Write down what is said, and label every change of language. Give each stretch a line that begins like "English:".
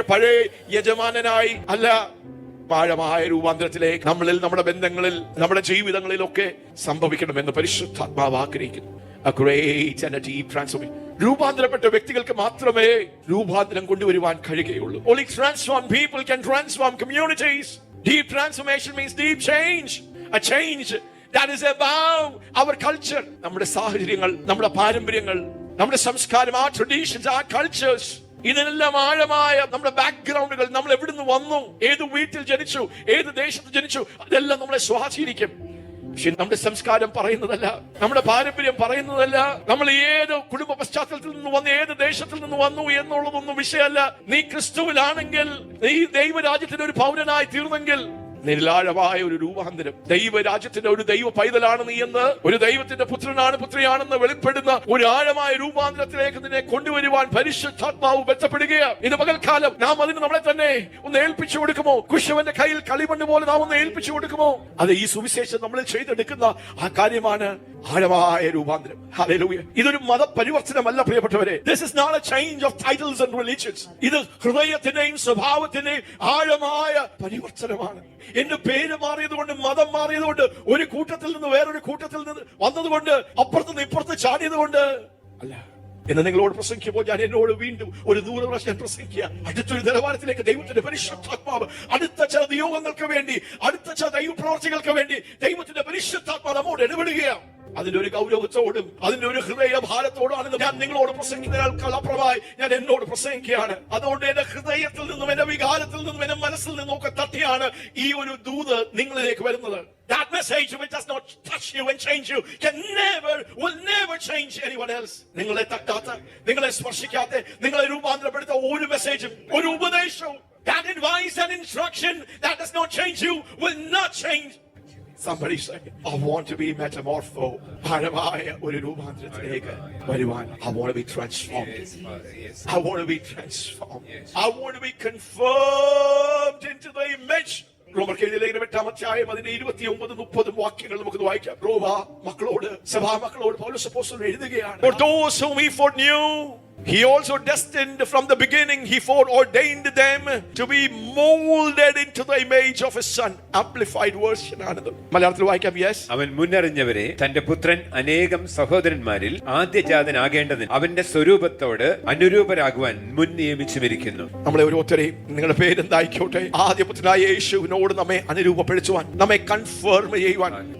Malayalam: പഴയ യജമാനനായി അല്ല. ആഴമായ രൂപാന്തരത്തിലേക്ക് നമ്മളിൽ, നമ്മുടെ ബന്ധങ്ങളിൽ, നമ്മുടെ ജീവിതങ്ങളിലൊക്കെ സംഭവിക്കണമെന്ന് പരിശുദ്ധാത്മാവ് ആഗ്രഹിക്കുന്നു.
English: A great and a deep transformation.
Malayalam: രൂപാന്തരപ്പെട്ട വ്യക്തികൾക്ക് മാത്രമേ രൂപാന്തരം കൊണ്ടുവരുവാൻ കഴിയുകയുള്ളൂ.
English: Only transformed people can transform communities. Deep transformation means deep change. A change that is above our culture.
Malayalam: നമ്മുടെ സാഹചര്യങ്ങൾ, നമ്മുടെ പാരമ്പര്യങ്ങൾ, നമ്മുടെ സംസ്കാരം,
English: our traditions, our cultures,
Malayalam: ഇതിനെല്ലാം ആഴമായ നമ്മുടെ ബാക്ക്ഗ്രൗണ്ടുകൾ, നമ്മൾ എവിടുന്ന് വന്നു, ഏത് വീട്ടിൽ ജനിച്ചു, ഏത് ദേശത്ത് ജനിച്ചു, അതെല്ലാം നമ്മളെ സ്വാധീനിക്കും. പക്ഷെ നമ്മുടെ സംസ്കാരം പറയുന്നതല്ല, നമ്മുടെ പാരമ്പര്യം പറയുന്നതല്ല, നമ്മൾ ഏത് കുടുംബ പശ്ചാത്തലത്തിൽ നിന്ന് വന്നു, ഏത് ദേശത്തിൽ നിന്ന് വന്നു എന്നുള്ളതൊന്നും വിഷയമല്ല. നീ ക്രിസ്തുവിലാണെങ്കിൽ, നീ ദൈവരാജ്യത്തിന്റെ ഒരു പൗരനായി തീർന്നെങ്കിൽ നിലാഴമായ ഒരു രൂപാന്തരം. ദൈവരാജ്യത്തിന്റെ ഒരു ദൈവ പൈതലാണ് നീ എന്ന്, ഒരു ദൈവത്തിന്റെ പുത്രിയാണെന്ന് വെളിപ്പെടുന്ന ഒരു ആഴമായ രൂപാന്തരത്തിലേക്ക് നിന്നെ കൊണ്ടുവരുവാൻ പരിശുദ്ധാത്മാവ് ബന്ധപ്പെടുകയാണ്. ഇത് പകൽക്കാലം നാം അതിന് നമ്മളെ തന്നെ ഒന്ന് ഏൽപ്പിച്ചു കൊടുക്കുമോ? കുശവന്റെ കയ്യിൽ കളിമണ്ണ് പോലെ നാം ഒന്ന് ഏൽപ്പിച്ചു കൊടുക്കുമോ? അത് ഈ സുവിശേഷം നമ്മൾ ചെയ്തെടുക്കുന്ന ആ കാര്യമാണ് ആഴമായ രൂപാന്തരം. ഹല്ലേലൂയ. ഇതൊരു മതപരിവർത്തനമല്ല പ്രിയപ്പെട്ടവരെ.
English: This is not a change of titles and religions.
Malayalam: ഇത് ഹൃദയത്തിന്റെയും സ്വഭാവത്തിന്റെയും ആഴമായ പരിവർത്തനമാണ്. എന്റെ പേര് മാറിയതുകൊണ്ട്, മതം മാറിയതുകൊണ്ട്, ഒരു കൂട്ടത്തിൽ നിന്ന് വേറൊരു കൂട്ടത്തിൽ നിന്ന് വന്നതുകൊണ്ട്, അപ്പുറത്ത് ഇപ്പുറത്ത് ചാടിയതുകൊണ്ട് അല്ല. എന്ന് നിങ്ങളോട് പ്രസംഗിക്കുമ്പോൾ ഞാൻ എന്നോട് വീണ്ടും ഒരു 100 പ്രാവശ്യം പ്രസംഗിക്കുക. അടുത്തൊരു നിലവാരത്തിലേക്ക് ദൈവത്തിന്റെ പരിശുദ്ധാത്മാവ് അടുത്ത ചില നിയോഗങ്ങൾക്ക് വേണ്ടി, അടുത്ത ചില ദൈവപ്രവർത്തികൾക്ക് വേണ്ടി ദൈവത്തിന്റെ പരിശുദ്ധാത്മാവ് നമ്മോട് ഇടപെടുകയാണ്. അതിന്റെ ഒരു ഗൗരവത്തോടും അതിന്റെ ഒരു ഹൃദയ ഭാരത്തോടാണ് ഞാൻ നിങ്ങളോട് പ്രസംഗിക്കുന്നതിനേക്കാൾ അപ്പുറമായി ഞാൻ എന്നോട് പ്രസംഗിക്കുകയാണ്. അതുകൊണ്ട് എന്റെ ഹൃദയത്തിൽ നിന്നും, എന്റെ വികാരത്തിൽ നിന്നും, എന്റെ മനസ്സിൽ നിന്നും ഒക്കെ തട്ടിയാണ് ഈ ഒരു ദൂത് നിങ്ങളിലേക്ക് വരുന്നത്.
English: That message which does not touch you and change you will never change anyone else.
Malayalam: നിങ്ങളെ തട്ടാത്ത, നിങ്ങളെ സ്പർശിക്കാത്ത, നിങ്ങളെ രൂപാന്തരപ്പെടുത്ത ഒരു മെസ്സേജും ഒരു ഉപദേശവും,
English: that advice and instruction that does not change you will not change. Somebody say, I want to be metamorphosed.
Malayalam: ആഴമായ ഒരു രൂപാന്തരത്തിലേക്ക് വരുവാൻ.
English: I want to be transformed. I want to be transformed. I want to be confirmed into the image.
Malayalam: റോമർക്കെഴുതിയ 8-ാം അധ്യായം അതിന്റെ 29-30 വാക്യങ്ങൾ നമുക്ക് വായിക്കാം. റോമ മക്കളോട്, സഭാ മക്കളോട് പൗലോസ് അപ്പോസ്തലൻ എഴുതുകയാണ്.
English: For those whom he foreknew, he also destined from the beginning, he foreordained them to be molded into the image of his son. Amplified version ആണത്.
Malayalam: മലയാളത്തിൽ വായിക്കാം. യെസ്. അവൻ മുന്നറിഞ്ഞവരെ തന്റെ പുത്രൻ അനേകം സഹോദരന്മാരിൽ ആദ്യജാതനാകേണ്ടതിന് അവന്റെ സ്വരൂപത്തോട് അനുരൂപരാകുവാൻ മുൻ നിയമിച്ചുമിരിക്കുന്നു. നമ്മളെ ഓരോരുത്തരെയും, നിങ്ങളുടെ പേരെന്തായിക്കോട്ടെ, ആദ്യപുത്രനായ യേശുവിനോട് നമ്മെ അനുരൂപപ്പെടുത്തുവാൻ, നമ്മെ കൺഫേം ചെയ്യുവാൻ.